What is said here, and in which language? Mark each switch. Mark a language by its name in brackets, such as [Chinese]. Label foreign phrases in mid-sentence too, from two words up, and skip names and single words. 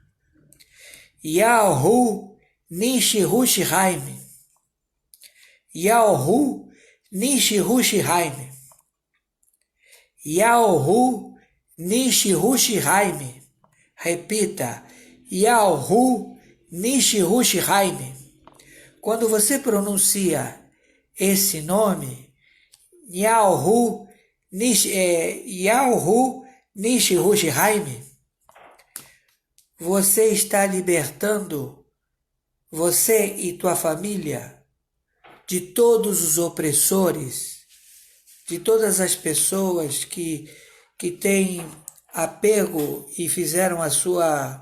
[Portuguese] Yahu Nishihushihaime. Yahu Nishihushihaime. Yahu Nishihushihaime. Repita, Yahu Nishihushihaime. Quando você pronuncia esse nome, Yahu Nishihushihaime, você está libertando você e tua família de todos os opressores, de todas as pessoas que têm apego e fizeram a sua...